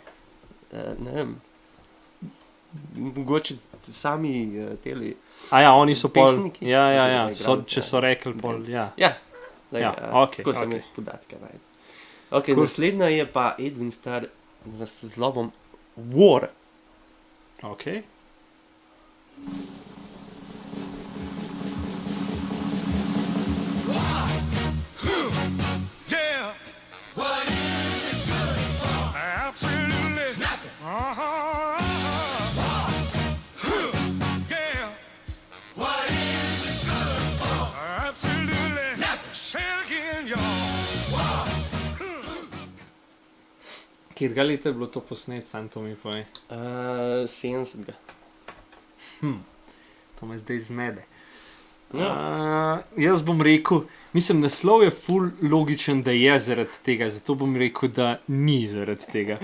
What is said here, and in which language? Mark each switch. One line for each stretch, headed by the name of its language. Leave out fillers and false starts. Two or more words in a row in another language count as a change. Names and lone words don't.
Slovenian: Ne vem. Mogoče sami teli. A ja, oni so pol. Pesniki? Ja, Oziroma so, igralci, če so rekli pol, ja. Ja, Ja, okej, tako sem okej. jaz podatke najdel. Okay, Cool. Naslednja je pa Edwin Starr z naslovom War. Ok.
English: Yeah. What is it good for? Absolutely nothing. Yeah. What is it good for? Absolutely nothing. Say it again, y'all.
Slovenian: Kjerga leta je bilo to posnet, sam to mi pove. 70. To me zdaj zmede. Ja. Jaz bom rekel, mislim, naslov je ful logičen, da je zaradi tega, zato bom rekel, da ni zaradi tega.